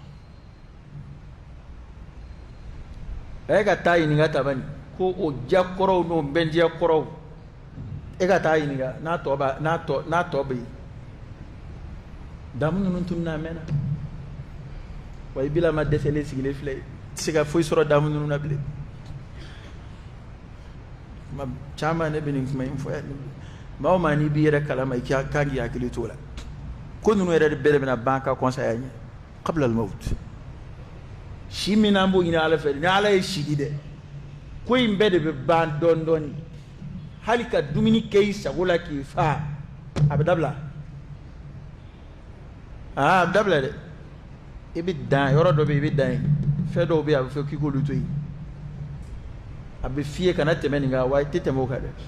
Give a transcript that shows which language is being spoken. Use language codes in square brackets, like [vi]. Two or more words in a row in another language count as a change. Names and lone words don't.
[bm] a ye ka taa ɲininka tabani ko o jakɔrɔw n'o bɛnjɛ kɔrɔw e ka taa ɲininka n'a tɔ bɛ yen damu ninnu tununna a mɛnna wa i bila ma dɛsɛlen sigilen filɛ i tɛ se ka foyi sɔrɔ damu ninnu na bilen kuma caman ne bɛ nin kuma in fɔ yan maa o maa n'i b'i yɛrɛ kalama i kan k'i hakili to o la ko ninnu yɛrɛ bɛɛ de bɛna ban ka kɔnsaya ɲɛ [ar] قبل الموت [bm] si min n'an b'o ɲini Ala fɛ ni Ala ye si di dɛ ko in bɛɛ de bɛ ban dɔɔni dɔɔni hali ka dumuni kɛ i sago la k'i fa a bɛ dabila a bɛ dabila dɛ i bɛ dan yɔrɔ dɔ bɛ yen i bɛ dan yen fɛn dɔw bɛ yen a bɛ fɔ k'i k'olu to yen a bɛ f'i ye kana tɛmɛ nin kan wa i tɛ tɛmɛ o kan dɛ